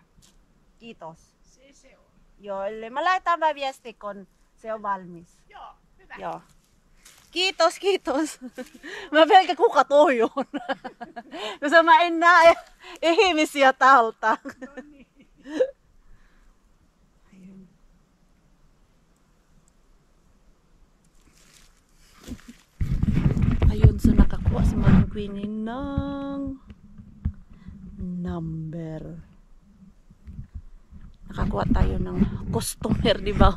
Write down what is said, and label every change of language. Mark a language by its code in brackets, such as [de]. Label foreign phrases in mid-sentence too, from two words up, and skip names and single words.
[fi] Kiitos. Se on. Joo, eli mä laitan mä viesti, kun se on valmis. Joo, hyvä. Joo. Kiitos, kiitos. Mä pelkä kuka toi on. Jos mä en näe ihmisiä täältä. No niin. [tl] Ayun, so nakakuha si Maring Queenie ng number. Nakakuha tayo ng customer, di ba?